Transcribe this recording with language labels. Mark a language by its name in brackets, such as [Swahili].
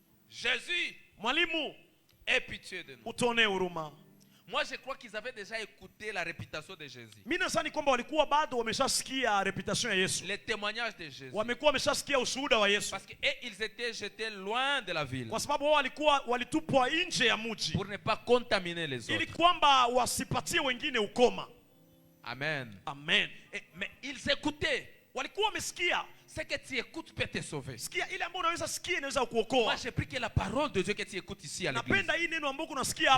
[French] Jésus, [Swahili] mwalimu, [French] aie pitié de nous. [Swahili] utuonee huruma. [French] Moi, je crois qu'ils avaient déjà écouté la réputation de Jésus. [Swahili] Mimi nadhani kwamba walikuwa bado wameshasikia reputation ya Yesu, [French] Les témoignages de Jésus. [Swahili] wamekuwa wameshasikia ushuhuda wa Yesu, [French] Parce qu'ils étaient jetés loin de la ville [Swahili] kwa sababu wao walitupwa nje ya mji [French] pour ne pas contaminer les [Swahili] ili [French] autres. [Swahili] kwamba wasipatie wengine ukoma. Amen. Amen. [French] Mais ils écoutaient. [Swahili] Walikuwa wamesikia. [French] Ce que tu écoutes peut te sauver. [Swahili] Sikia ile ambayo unaweza sikia inaweza [French] Moi, [Swahili] kukuokoa. [French] j'ai pris que la parole de Dieu que tu écoutes ici à l'église, [Swahili] Napenda hii neno ambayo unasikia